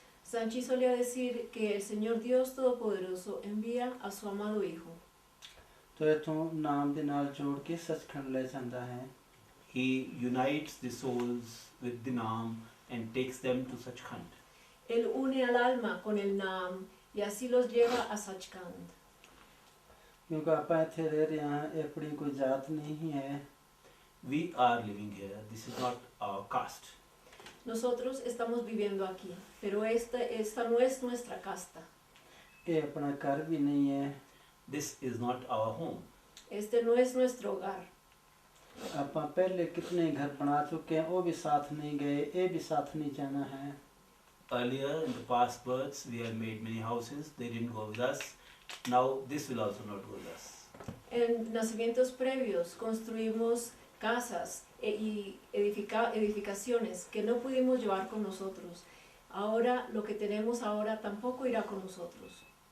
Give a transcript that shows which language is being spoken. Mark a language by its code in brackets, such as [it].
[es] Sanchi solía decir que el Señor Dios Todopoderoso envía a su amado Hijo. [pa] तो इथों नाम ਦੇ ਨਾਲ ਜੋੜ ਕੇ ਸੱਚਖੰਡ ਲੈ ਜਾਂਦਾ ਹੈ। [en] He unites the souls with the Naam and takes them to Sachkhand. [es] Él une al alma con el Naam y así los lleva a Sachkhand. [pa] क्योंकि ਆਪਾਂ ਇੱਥੇ ਰਹਿ ਰਹੇ ਹਾਂ, ਇਹ ਆਪਣੀ ਕੋਈ ਜਾਤ ਨਹੀਂ ਹੈ। [en] We are living here. This is not our caste. [es] Nosotros estamos viviendo aquí, pero esta no es nuestra casta. [pa] ਇਹ ਆਪਣਾ ਘਰ ਵੀ ਨਹੀਂ ਹੈ। [en] This is not our home. [es] Este no es nuestro hogar. [pa] ਆਪਾਂ ਪਹਿਲੇ [hi] कितने घर बना चुके हैं, वो भी साथ नहीं गए, ये भी साथ नहीं जाना है। [en] Earlier in the past births we had made many houses. They didn't go with us. Now this will also not go with us. [es] En nacimientos previos construimos casas y edificaciones que no pudimos llevar con nosotros. Ahora lo que tenemos ahora tampoco irá con nosotros.